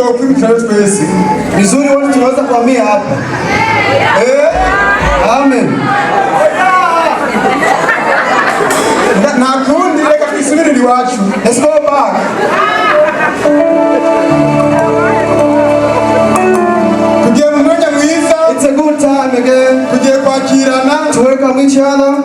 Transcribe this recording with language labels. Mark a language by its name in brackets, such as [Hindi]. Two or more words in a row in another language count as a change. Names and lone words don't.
[Kinyarwanda] twese. [Swahili] Vizuri wote tunaweza kuhamia hapa. Amen. [Kinyarwanda] Na kundi reka twisubirire iwacu. [English] Let's go back. It's a good time again to welcome each other.